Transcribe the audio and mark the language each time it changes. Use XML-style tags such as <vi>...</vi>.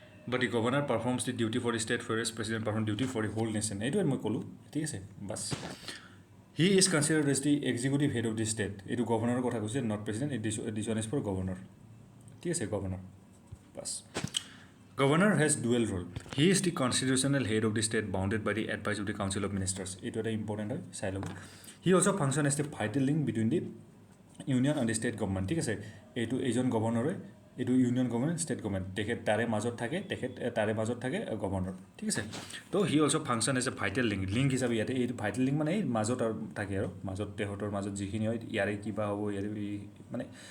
<en>but the governor performs the duty for the state for as president perform duty for the whole nation</en> <as>এইটোৱে মই ক'লোঁ ঠিক আছে</as> <en>বাছ he is considered as the executive head of the state</en> <as>এইটো গভৰ্ণৰৰ কথা কৈছে</as> <en>Not president this one is for governor ঠিক আছে governor বাছ Governor has dual role. He is the constitutional head of the state bounded by the advice of the Council of Ministers. It is important. He also functions as the vital link between the union and the state government.</en> <as>ঠিক আছে এইটো এজন গভৰ্ণৰে এইটো union government state government তেখেত তাৰে মাজত থাকে governor ঠিক আছে তো</as> <en>he also' function as a vital link</en> <as>হিচাপে ইয়াতে এইটো ভাইটেল লিংক মানে এই মাজত আৰু থাকে আৰু তেহঁতৰ মাজত যিখিনি হয় ইয়াৰে কিবা হ'ব ইয়াৰে মানে</as>